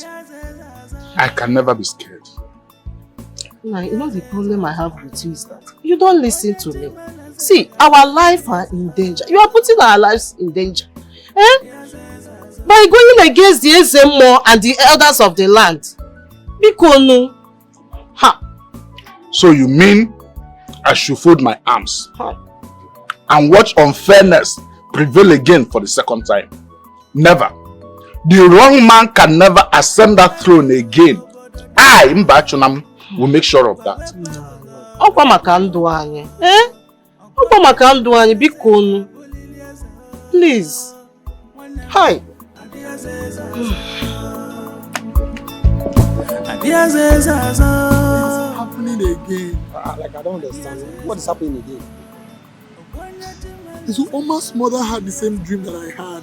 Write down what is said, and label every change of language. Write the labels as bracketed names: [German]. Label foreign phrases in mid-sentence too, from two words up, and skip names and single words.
[English] I can never be scared. Nah, you know the problem I have with you is that you don't listen to me. See, our lives are in danger. You are putting our lives in danger. By going against the Esin and the elders of the land. [Igbo] Bikonu. Ha! [English] So you mean I should fold my arms and watch unfairness prevail again for the second time? Never. The wrong man can never ascend that throne again. I, Mbachunam, will make sure of that. [Igbo] Okwa maka ndu anyị. Okwa maka ndu anyị bikonu. [English] Please. Hi. What's happening again? Like I don't understand. What is happening again? So Oma's mother had the same dream that I had.